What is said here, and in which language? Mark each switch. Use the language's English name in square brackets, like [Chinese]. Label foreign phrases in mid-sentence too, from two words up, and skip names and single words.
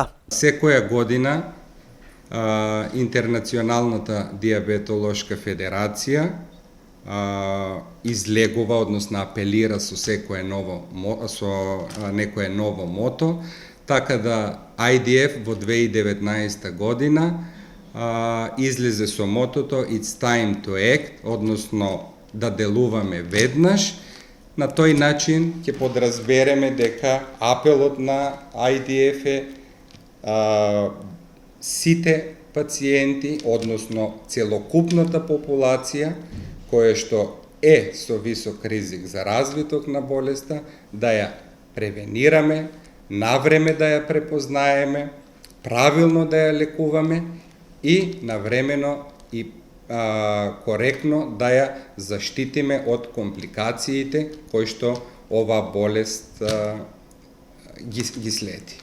[Macedonian] Секоја година Интернационалната дијабетолошка федерација излегува, односно апелира со некое ново мото, така да IDF во 2019 година излезе со мотото [English] It's time to act, [Macedonian] односно да делуваме веднаш. На тој начин ќе подразбереме дека апелот на IDF е сите пациенти, односно целокупната популација која што е со висок ризик за развиток на болеста, да ја превенираме, навреме да ја препознаеме, правилно да ја лекуваме и навремено и коректно да ја заштитиме од компликациите кои што оваа болест ги следи.